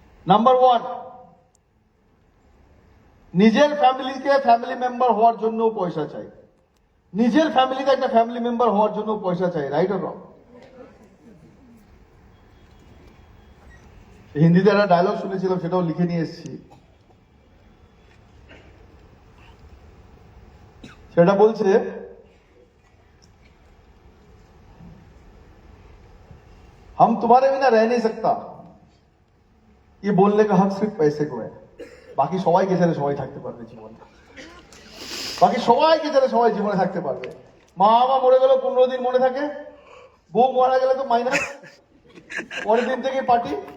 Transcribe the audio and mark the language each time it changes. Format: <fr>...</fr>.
<bn>Number 1, নিজের ফ্যামিলিকে family member হওয়ার জন্য পয়সা চাই। নিজের ফ্যামিলিতে একটা ফ্যামিলি মেম্বার হওয়ার জন্য পয়সা চাই, রাইট অর রং? হিন্দিতে একটা ডায়লগ শুনেছিলাম, সেটাও লিখে নিয়ে এসেছি। সেটা বলছে,</bn> <hi>हम तुम्हारे बिना रह नहीं सकता, ये बोलने का हक सिर्फ पैसे को है।</hi> <bn>বাকি সবাইকে ছেড়ে সবাই থাকতে পারবে জীবনে, বাকি সবাইকে ছেড়ে সবাই জীবনে থাকতে পারবে। মা বাবা মরে গেল 15 দিন মনে থাকে, বউ মারা গেলে তো মাইনাস, পরের দিন থেকে পার্টি।</bn>